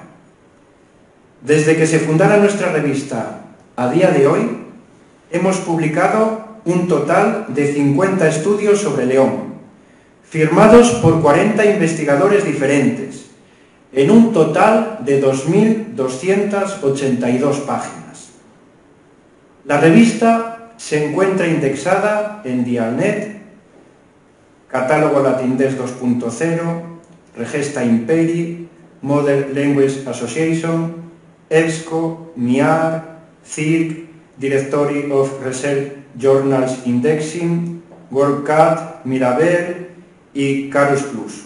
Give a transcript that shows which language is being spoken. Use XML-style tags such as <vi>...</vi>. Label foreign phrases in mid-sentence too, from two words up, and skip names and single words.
<es>Desde que se fundara nuestra revista a día de hoy, hemos publicado un total de 50 estudios sobre León, firmados por 40 investigadores diferentes, en un total de 2.282 páginas. La revista se encuentra indexada en Dialnet, Catálogo Latindés 2.0, Regesta Imperi, Modern Language Association, EBSCO, MIAR, CIRC, Directory of Research Journals Indexing, WorldCat, Mirabel y Carus Plus.</es>